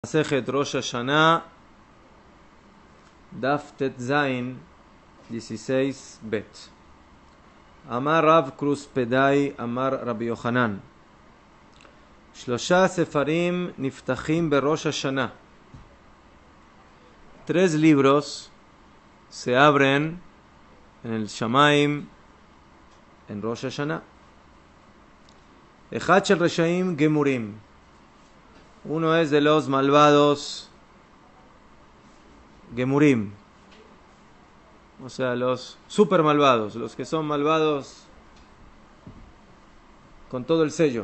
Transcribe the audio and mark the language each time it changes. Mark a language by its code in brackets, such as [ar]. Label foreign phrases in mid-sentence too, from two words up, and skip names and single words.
[he] מסכת ראש השנה, דף ט״ז, 16 ב. אמר רב כרוספדאי, אמר רבי יוחנן. שלשה ספרים נפתחים בראש השנה. [es] 3 libros se abren en el Shamaim en Rosh Hashanah. [he] אחד של רשעים גמורים. [es] Uno es de los malvados Gemurim, o sea, los super malvados, los que son malvados con todo el sello.